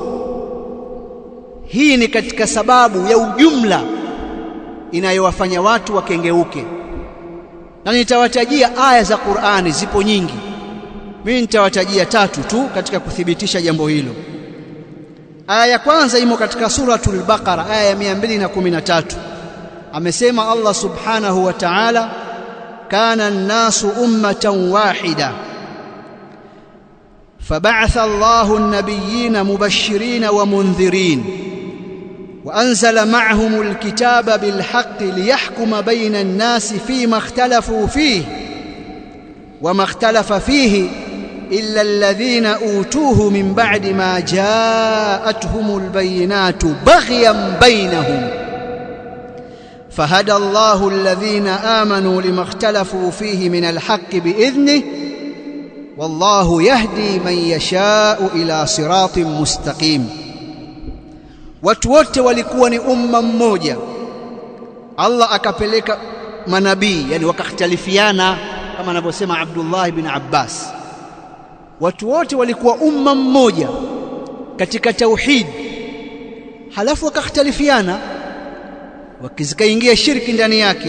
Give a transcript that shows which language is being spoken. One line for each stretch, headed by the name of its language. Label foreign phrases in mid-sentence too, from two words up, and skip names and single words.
Swahili: Hii ni katika sababu ya ujumla inayowafanya watu wakengeuke, na nitawatajia aya za Qur'ani, zipo nyingi. Mimi nitawatajia 3 tu katika kuthibitisha jambo hilo. Aya ya kwanza imo katika suratul Baqara, aya ya 213. Amesema Allah subhanahu wa ta'ala,
Arabic: كان الناس أمة واحدة فبعث الله النبيين مبشرين ومنذرين وأنزل معهم الكتاب بالحق ليحكم بين الناس فيما اختلفوا فيه وما اختلف فيه إلا الذين أوتوه من بعد ما جاءتهم البينات بغيا بينهم فهدى الله الذين آمنوا لما اختلفوا فيه من الحق بإذنه والله يهدي من يشاء إلى صراط مستقيم.
Swahili: Watu wote walikuwa ni umma mmoja, Allah akapeleka manabii, yani wakakhtalifiana kama anavyosema Abdullah ibn Abbas. Watu wote walikuwa umma mmoja katika tauhid, halafu wakakhtalifiana, wakizikaingia shirki ndani yake.